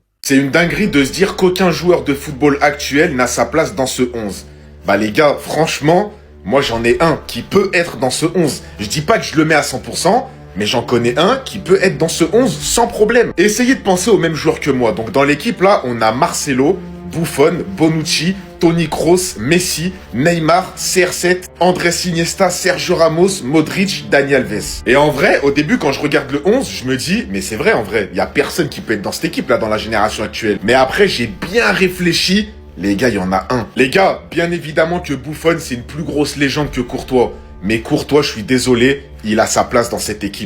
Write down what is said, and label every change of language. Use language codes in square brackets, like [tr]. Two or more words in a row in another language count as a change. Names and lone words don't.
[fr] C'est une dinguerie de se dire qu'aucun joueur de football actuel n'a sa place dans ce 11. Bah les gars, franchement, moi j'en ai un qui peut être dans ce 11. Je dis pas que je le mets à 100%, mais j'en connais un qui peut être dans ce 11 sans problème. Essayez de penser aux mêmes joueurs que moi. Donc dans l'équipe là, on a Marcelo, Buffon, Bonucci, Toni Kroos, Messi, Neymar, CR7, Andrés Iniesta, Sergio Ramos, Modric, Dani Alves. Et en vrai, au début, quand je regarde le 11, je me dis, mais c'est vrai en vrai, il y a personne qui peut être dans cette équipe là, dans la génération actuelle. Mais après, j'ai bien réfléchi. Les gars, il y en a un. Les gars, bien évidemment que Buffon, c'est une plus grosse légende que Courtois. Mais Courtois, je suis désolé, il a sa place dans cette équipe.